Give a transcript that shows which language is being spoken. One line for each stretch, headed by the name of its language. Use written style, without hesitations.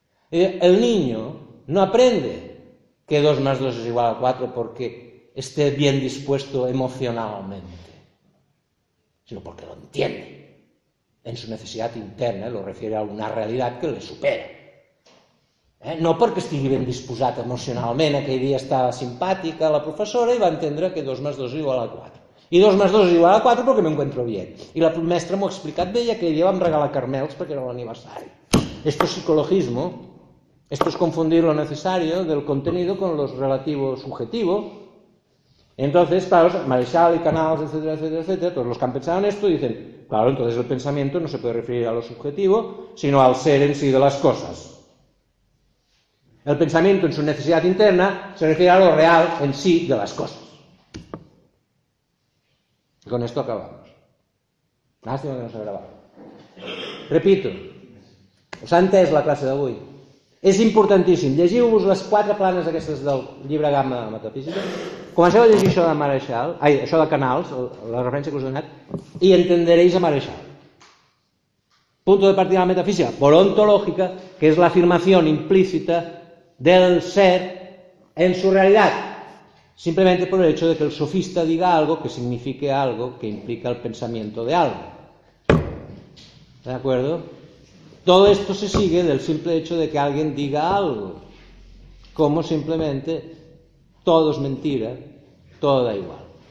Spanish: El niño no aprende que 2 más 2 es igual a 4 porque esté bien dispuesto emocionalmente, sino porque lo entiende en su necesidad interna, lo refiere a una realidad que le supera.
Catalan: No porque estigui ben disposat emocionalment, aquell dia estava simpàtica la professora i va entendre que 2 más 2 és igual a 4. I 2 más 2 és igual a 4 perquè
Spanish: m'encuentro bien.
Catalan: I la mestra m'ho ha explicat bé i aquell dia vam regalar carmels perquè era l'aniversari.
Spanish: Esto es psicologismo, esto es confundir lo necesario del contenido con lo relativo subjetivo. Entonces, claro, Marechal y Canals, etcétera, etcétera, etcétera, todos los que han pensado en esto dicen, claro, entonces el pensamiento no se puede referir a lo subjetivo, sino al ser en sí de las cosas. El pensamiento en su necesidad interna se refiere a lo real en sí de las cosas. Y con esto acabamos. Lástima que no se ha grabado. Repito, ¿os ha entès la clase de hoy?
Catalan: És importantíssim. Llegiu-vos les quatre planes aquestes del llibre Gamma de la Metafísica. Comenceu a llegir això de Marechal, això de Canals, la referència que us he donat, i entendereu a Marechal.
Spanish: Punto de partida de la metafísica, por
Catalan: ontològica, que és l'afirmació implícita del ser en su realitat.
Spanish: Simplemente por el hecho de que el sofista diga algo que signifique algo que implica el pensamiento de algo. ¿De acuerdo? Todo esto se sigue del simple hecho de que alguien diga algo, como simplemente todo es mentira, todo da igual.